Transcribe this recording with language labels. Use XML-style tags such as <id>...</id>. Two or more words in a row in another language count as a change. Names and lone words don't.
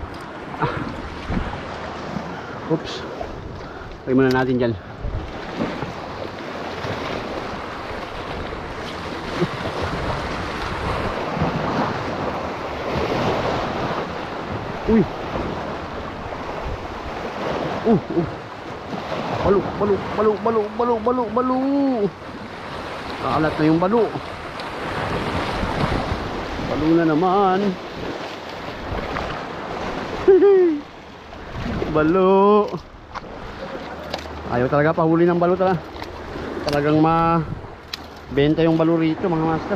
<tl>Oops. Lagay muna natin dyan. Uy. Balo, balo, balo, balo, balo, balo, balo. Kaalat na yung balo. Balo na naman. Balo. Ayaw talaga pahuli ng balo talaga. Talagang benta yung balo rito mga master.</tl>